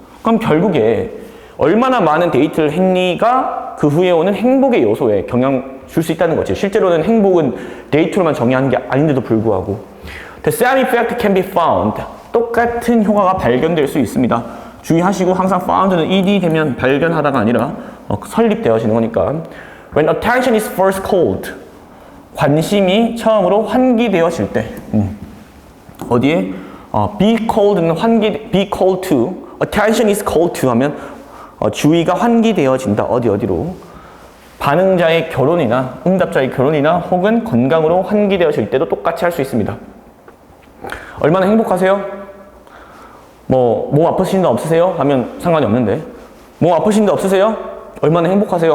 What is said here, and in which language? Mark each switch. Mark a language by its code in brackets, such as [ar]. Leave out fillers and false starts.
[ko] 그럼 결국에 얼마나 많은 데이트를 했니가 그 후에 오는 행복의 요소에 영향 줄 수 있다는 거지. 실제로는 행복은 데이트로만 정의하는 게 아닌데도 불구하고 [en] The same effect can be found. [ko] 똑같은 효과가 발견될 수 있습니다. 주의하시고 항상 found는 ed 되면 발견하다가 아니라 설립되어지는 거니까. [en] When attention is first called. [ko] 관심이 처음으로 환기되어질 때. 어디에? be called는 be called to. [en] attention is called to [ko] 하면 주의가 환기되어진다. 어디로? 반응자의 결혼이나 응답자의 결혼이나 혹은 건강으로 환기되어질 때도 똑같이 할 수 있습니다. 얼마나 행복하세요? 몸 아프신 데 없으세요? 하면 상관이 없는데, 몸 아프신 데 없으세요? 얼마나 행복하세요?